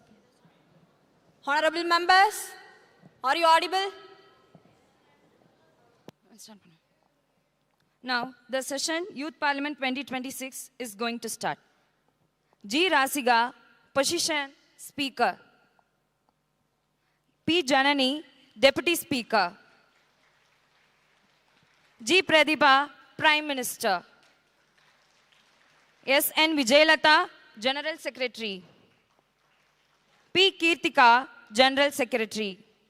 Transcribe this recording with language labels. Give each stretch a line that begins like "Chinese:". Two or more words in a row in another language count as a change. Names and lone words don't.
English: Honorable members, are you audible? Start. Now, the session Youth Parliament 2026 is going to start. G. Rasiga, position Speaker. P. Janani, Deputy Speaker. G. Pradipha, Prime Minister. S. N. Vijayalata, General Secretary. P. Kirtika, General Secretary.